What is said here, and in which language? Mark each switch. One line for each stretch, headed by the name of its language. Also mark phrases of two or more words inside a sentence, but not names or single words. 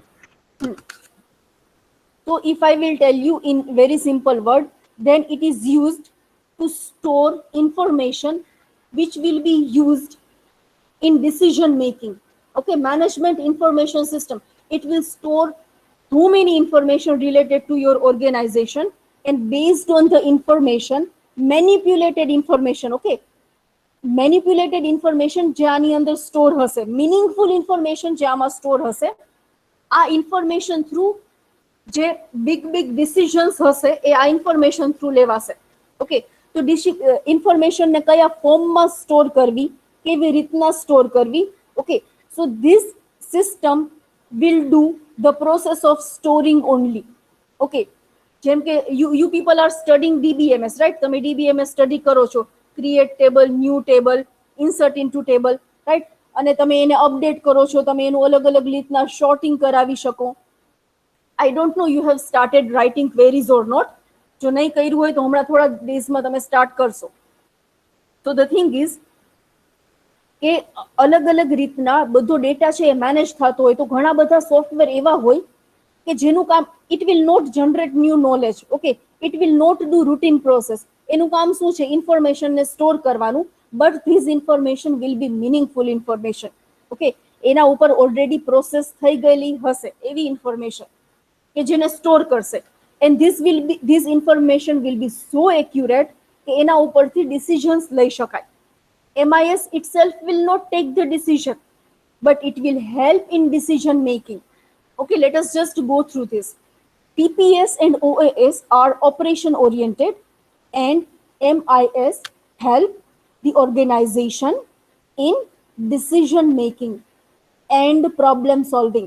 English: So if I will tell you in very simple word, then it is used to store information which will be used in decision making. Okay, management information system. It will store too many information related to your organization, and based on the information, manipulated information. Okay, manipulated information
Gujarati: જે આની અંદર સ્ટોર હશે,
English: meaningful information
Gujarati: જે આમાં સ્ટોર હશે, આ
English: information through
Gujarati: જે
English: big decisions
Gujarati: હશે એ આ
English: information through
Gujarati: લેવાશે. ઓકે, તો information ને કયા ફોર્મમાં સ્ટોર કરવી, કેવી રીતના સ્ટોર કરવી. ઓકે,
English: so this system will do the process of storing only. Okay,
Gujarati: જેમ કે
English: you people are studying DBMS, right?
Gujarati: તમે DBMS study કરો છો,
English: create table, new table, insert into table, right?
Gujarati: અને તમે એને અપડેટ કરો છો, તમે એનું અલગ અલગ રીતના શોર્ટિંગ કરાવી શકો.
English: I don't know you have started writing queries or not.
Gujarati: જો નહીં કર્યું હોય તો હમણાં થોડા ડેઝમાં તમે સ્ટાર્ટ કરશો.
English: So the thing is
Gujarati: કે અલગ અલગ રીતના બધો ડેટા છે એ મેનેજ થતો હોય, તો ઘણા બધા સોફ્ટવેર એવા હોય કે જેનું કામ,
English: it will not generate new knowledge. Okay, it will not do routine process.
Gujarati: એનું કામ શું છે, ઇન્ફોર્મેશન ને સ્ટોર કરવાનું,
English: but this information will be meaningful information.
Gujarati: Okay, એના ઉપર ઓલરેડી પ્રોસેસ થઈ ગયેલી હશે એવી ઇન્ફોર્મેશન કે જેને સ્ટોર કરશે,
English: and this information will be so accurate
Gujarati: કે એના ઉપરથી decisions લઈ શકાય.
English: MIS itself will not take the decision, but it will help in decision making. Okay, let us just go through this. TPS and OAS are operation oriented, and MIS help the organization in decision making and problem solving.